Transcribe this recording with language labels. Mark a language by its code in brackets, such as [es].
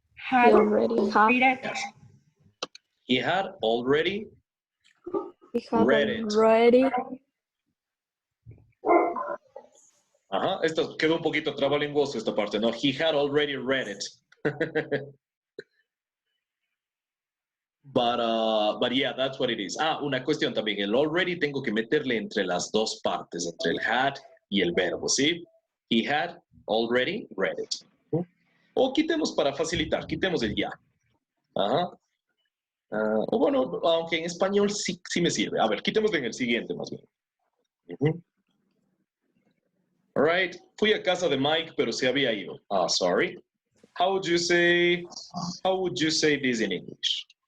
[en] Had He already had. read it. He had already He had read it. already. Ajá. [es] Esto quedó un poquito trabalenguoso esta parte, ¿no? [en] He had already read it. But yeah, that's what it is. [es] Ah, una cuestión también. El already tengo que meterle entre las dos partes, entre el had y el verbo, ¿sí? [en] He had already read it. [es] O quitemos para facilitar, quitemos el ya. Ajá. O bueno, aunque en español sí me sirve. A ver, quitémoslo en el siguiente más bien. [en] All right. [es] Fui a casa de Mike, pero se había ido. [en] Ah, sorry. How would you say this in English?